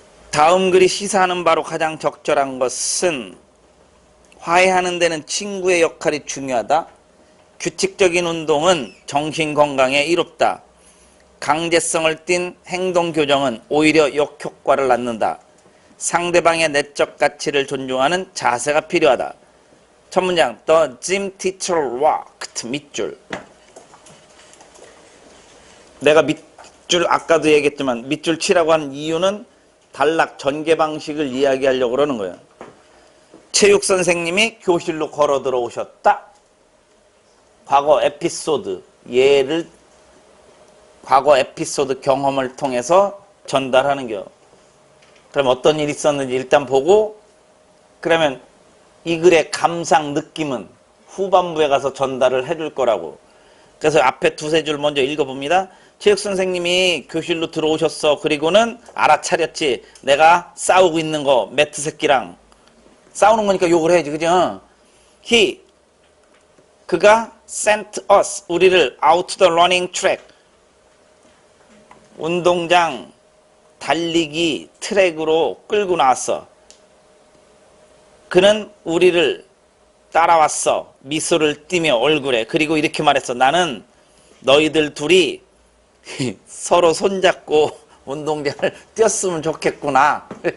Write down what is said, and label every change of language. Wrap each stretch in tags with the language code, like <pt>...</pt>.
<ko>다음 글이 시사하는 바로 가장 적절한 것은 화해하는 데는 친구의 역할이 중요하다. 규칙적인 운동은 정신건강에 이롭다. 강제성을 띤 행동교정은 오히려 역효과를 낳는다. 상대방의 내적 가치를 존중하는 자세가 필요하다. 첫 문장,</ko> <en>The gym teacher walked.</en> <ko>밑줄. 내가 밑줄 아까도 얘기했지만 밑줄 치라고 한 이유는 단락 전개 방식을 이야기하려고 그러는 거예요. 체육 선생님이 교실로 걸어 들어오셨다. 과거 에피소드, 과거 에피소드 경험을 통해서 전달하는 겨. 그럼 어떤 일이 있었는지 일단 보고, 그러면 이 글의 감상, 느낌은 후반부에 가서 전달을 해줄 거라고. 그래서 앞에 두세 줄 먼저 읽어봅니다. 체육 선생님이 교실로 들어오셨어. 그리고는 알아차렸지. 내가 싸우고 있는 거, 매트 새끼랑. 싸우는 거니까 욕을 해야지. 그죠? 그가</ko> <en>sent us,</en> <ko>우리를</ko> <en>out to the running track.</en> <ko>운동장 달리기 트랙으로 끌고 나왔어. 그는 우리를 따라왔어. 미소를 띠며 얼굴에. 그리고 이렇게 말했어. 나는 너희들 둘이 서로 손잡고 운동장을 뛰었으면 좋겠구나.</ko>